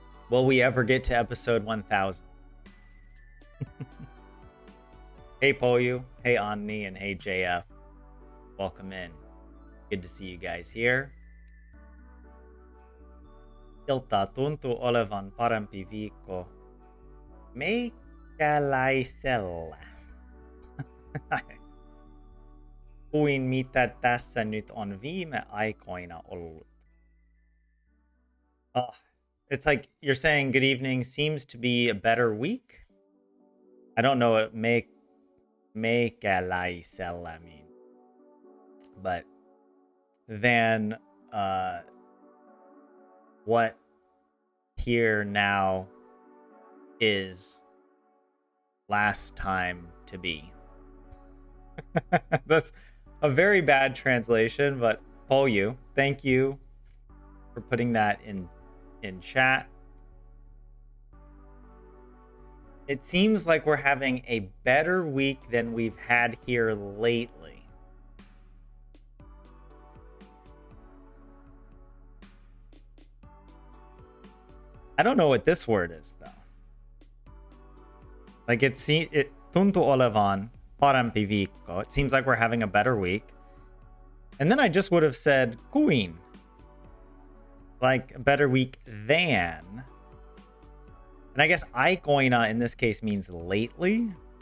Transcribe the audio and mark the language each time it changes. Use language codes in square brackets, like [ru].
[en] Will we ever get to episode 1000? Hey Poyu, hey Onni, and hey JF. Welcome in. Good to see you guys here. [fi] Ilta tuntuu olevan parempi viikko meikäläisellä kuin mitä tässä nyt on viime aikoina ollut. [en] It's like you're saying good evening seems to be a better week. I don't know what meikäläisellä means. But then what here now is last time to be. That's a very bad translation, but Polyu, thank you for putting that in chat. It seems like we're having a better week than we've had here lately. I don't know what this word is though. Like it [fi] tuntuu olevan parempi viikko. [en] It seems like we're having a better week. And then I just would have said kuin. Like a better week than. And I guess aikoina in this case means lately.